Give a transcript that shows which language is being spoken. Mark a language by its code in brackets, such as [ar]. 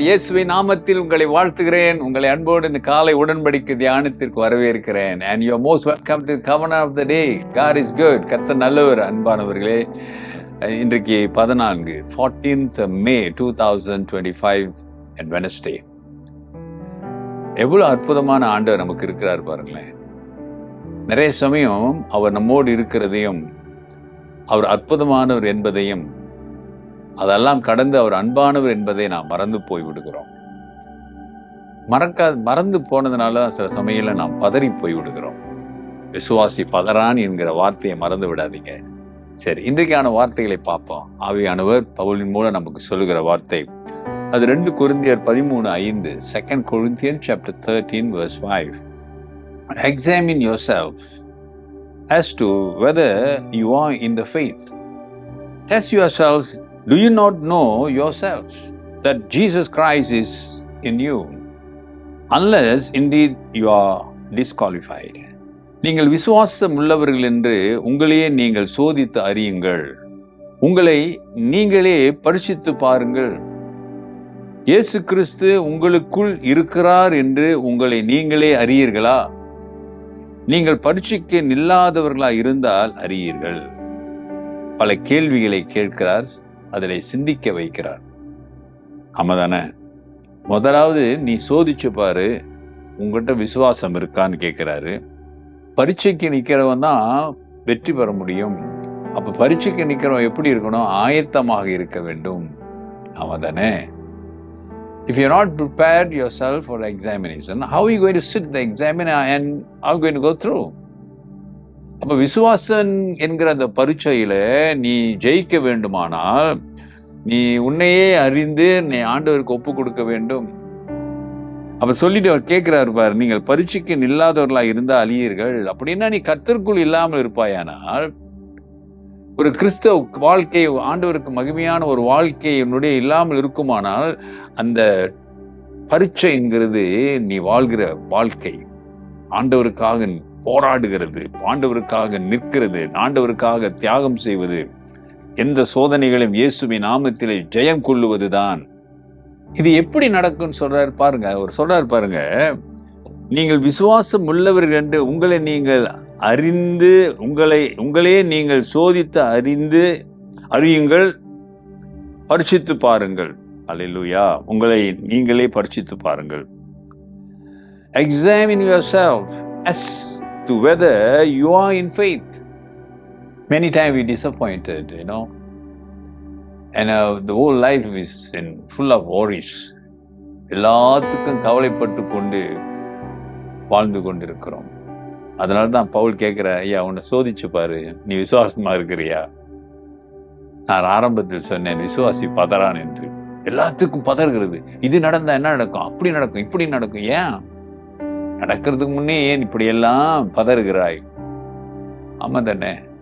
[ta] இயேசுவின் நாமத்தில் உங்களை வாழ்த்துகிறேன். உங்களை அன்போடு இந்த காலை உடன்படிக்கை தியானத்திற்கு வரவேற்கிறேன். [en] And you are most welcome to Covenant of the Day. God is good. [ta] கர்த்தர் நல்லவர். அன்பானவர்களே, இன்றைக்கு [en] 14th May 2025 and Wednesday. [ta] எவ்வளவு அற்புதமான ஆண்டவர் நமக்கு இருக்கிறார் பாருங்களேன். நிறைய சமயம் அவர் நம்மோடு இருக்கிறதையும் அவர் அற்புதமானவர் என்பதையும் அதெல்லாம் கடந்து அவர் அன்பானவர் என்பதை நாம் மறந்து போய் விடுகிறோம். மறந்து போனதுனால சில சமயங்களில் நாம் பதறி போய் விடுகிறோம். விசுவாசி பதறான் என்கிற வார்த்தையை மறந்து விடாதீங்க. சரி, இன்றைக்கான வார்த்தைகளை பார்ப்போம். ஆவியானவர் பவுலின் மூலம் நமக்கு சொல்லுகிற வார்த்தை அது 2 கொரிந்தியர் 13:5. [en] 2 Corinthians chapter 13 verse 5. Examine yourself as to whether you are in the faith. Test yourselves. Do you not know yourselves that Jesus Christ is in you, unless indeed you are disqualified? [ta] நீங்கள் விசுவாசம் உள்ளவர்கள் என்று உங்களையே நீங்கள் சோதித்து அறியுங்கள். உங்களை நீங்களே பரீட்சித்து பாருங்கள். இயேசு கிறிஸ்து உங்களுக்குள் இருக்கிறார் என்று உங்களை நீங்களே அறியீர்களா? நீங்கள் பரீட்சைக்கு நில்லாதவர்களாக இருந்தால் அறியீர்கள். பல கேள்விகளை கேட்கிறார், அதில் சிந்திக்க வைக்கிறார். ஆமாதானே? முதலாவது நீ சோதிச்சு பாரு, உங்ககிட்ட விசுவாசம் இருக்கான்னு கேட்கிறாரு. பரீட்சைக்கு நிற்கிறவன் தான் வெற்றி பெற முடியும். அப்ப பரீட்சைக்கு நிற்கிறவன் எப்படி இருக்கணும்? ஆயத்தமாக இருக்க வேண்டும். ஆமாதானே? [en] If you're not prepared yourself for the examination, how are you going to sit the examiner and how are you going to go through? [ta] அப்ப விசுவாசம் என்கிற அந்த பரீட்சையில நீ ஜெயிக்க வேண்டுமானால் நீ உன்னையே அறிந்து நீ ஆண்டவருக்கு ஒப்பு கொடுக்க வேண்டும். அப்ப சொல்லிட்டு அவர் கேட்கிறாரு பாரு, நீங்கள் பரீட்சைக்கு நில்லாதவர்களா இருந்தா அழியீர்கள். அப்படின்னா நீ கர்த்தருக்குள் இல்லாமல் இருப்பாயானால், ஒரு கிறிஸ்தவ வாழ்க்கை, ஆண்டவருக்கு மகிமையான ஒரு வாழ்க்கை என்னுடைய இல்லாமல் இருக்குமானால், அந்த பரீட்சைங்கிறது நீ வாழ்கிற வாழ்க்கை, ஆண்டவருக்காக போராடுகிறது, ஆண்டவருக்காக நிற்கிறது, ஆண்டவருக்காக தியாகம் செய்வது, எந்த சோதனைகளையும் இயேசுவின் நாமத்திலே ஜெயம் கொள்ளுவதுதான். இது எப்படி நடக்கும்னு சொல்றாரு பாருங்க. அவர் சொல்றாரு பாருங்க, நீங்கள் விசுவாசம் உள்ளவர்கள் என்று உங்களை நீங்கள் அறிந்து உங்களே நீங்கள் சோதித்து அறியுங்கள், பரீட்சித்து பாருங்கள். அல்லேலூயா. உங்களை நீங்களே பரீட்சித்து பாருங்கள். [en] Examine yourself as to whether you are in faith. Many times we disappointed, and the whole life is full of worries. [ta] எல்லாத்துக்கும் கவலைப்பட்டு கொண்டு வாழ்ந்து கொண்டிருக்கிறோம். அதனால தான் பவுல் கேட்கிற, ஐயா உன்னை சோதிச்சு பாரு, நீ விசுவாசமா இருக்கிறியா? நான் ஆரம்பத்தில் சொன்னேன், விசுவாசி பதறான் என்று. எல்லாத்துக்கும் பதறுகிறது. இது நடந்தா என்ன நடக்கும், அப்படி நடக்கும், இப்படி நடக்கும். ஏன் நடக்கிறதுக்கு முன்னே ஏன் இப்படி எல்லாம் பதறுகிறாய்? ஆமா தானே?